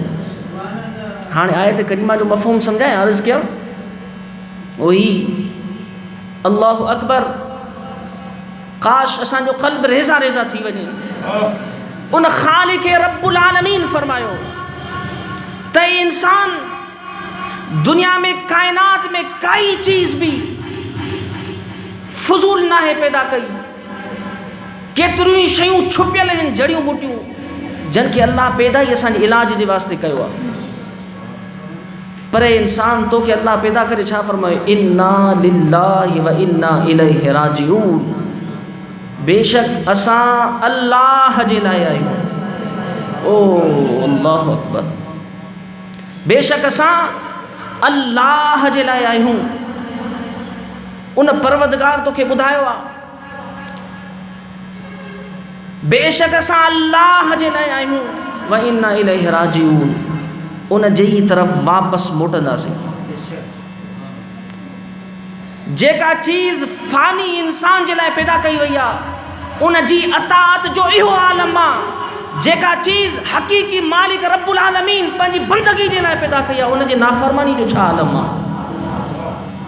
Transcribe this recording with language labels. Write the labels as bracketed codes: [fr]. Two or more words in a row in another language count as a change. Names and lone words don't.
[sd] हाणे आयत करीमा जो मफ़हूम सम्झाए अर्ज़ कया वही [ar] الله أكبر. [sd] काश असांजो क़ल्ब रेज़ा रेज़ा थी वञे। उन ख़ालिक़ [ar] رب العالمين [sd] फरमायो त इंसान दुनिया में कायनात में काई चीज़ भी फजूल ना है पैदा कई। केतिरियूं शयूं छुपियल आहिनि, जड़ियूं बूटियूं जन के अल्लाह पैदा ही असांजे इलाज जे वास्ते कयो आहे। पर इंसान तो के अल्लाह पैदा करे छा फरमायो, [ar] إنا لله وإنا إليه راجعون. [sd] बेशक असां अल्लाह जे लाइ आहियूं। [ar] ओ الله أكبر. [sd] बेशक असां अल्लाह जे लाइ आहियूं। उन परवरदिगार तोखे ॿुधायो आहे, बेशक असां अल्लाह जे लाइ आहियूं [ar] وإنا إليه راجعون. [sd] उन जे ई तरफ़ वापसि मोटंदासीं। जेका चीज़ फ़ानी इंसान जे लाइ पैदा कई वई आहे उन जी अताअत जो इहो आलम आहे। जेका चीज़ हक़ीक़ी मालिक [ar] رب العالمين [sd] पंहिंजी बंदगी जे लाइ पैदा कई आहे उन जे नाफ़रमानी जो छा आलम आहे?